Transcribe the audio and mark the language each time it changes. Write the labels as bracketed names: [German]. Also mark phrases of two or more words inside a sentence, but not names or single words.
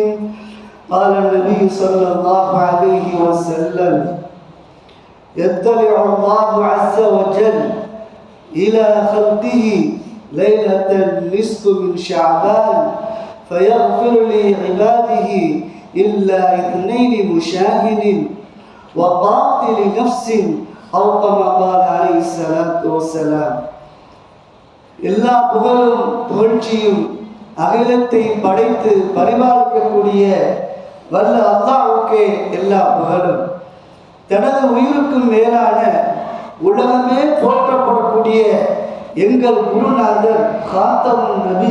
[Arabic] قال النبي صلى الله عليه وسلم يطلع الله عز وجل إلى خلقه ليلة النصف من شعبان فيغفر لعباده إلا اثنين مشاهد وقاتل نفس أو كما قال عليه الصلاة والسلام. [Tamil] எல்லா புகழும் புகழ்ச்சியும் அகிலத்தை படைத்து பரிபாலிக்கக்கூடிய வல்ல அல்லாஹ்வுக்கே எல்லா புகழும். தனது உயிருக்கும் மேலான உலகமே போற்றப்படக்கூடிய எங்கள் குருநாதர் காத்தமுன் நபி